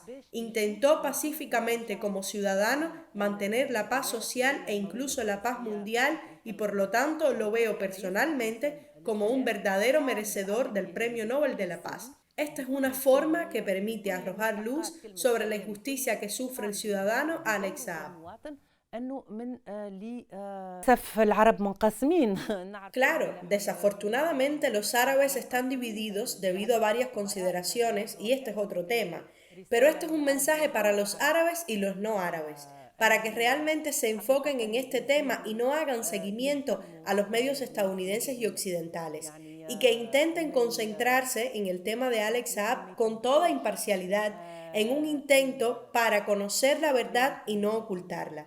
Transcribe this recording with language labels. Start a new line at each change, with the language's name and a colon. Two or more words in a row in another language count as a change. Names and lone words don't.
Spanish: Intentó pacíficamente como ciudadano mantener la paz social e incluso la paz mundial y por lo tanto lo veo personalmente como un verdadero merecedor del Premio Nobel de la Paz. Esta es una forma que permite arrojar luz sobre la injusticia que sufre el ciudadano Alex Saab.
Arabic: انه من للاسف العرب منقسمين.
Spanish: Claro, desafortunadamente los árabes están divididos debido a varias consideraciones y este es otro tema, pero este es un mensaje para los árabes y los no árabes, para que realmente se enfoquen en este tema y no hagan seguimiento a los medios estadounidenses y occidentales, y que intenten concentrarse en el tema de Alex Saab con toda imparcialidad, en un intento para conocer la verdad y no ocultarla.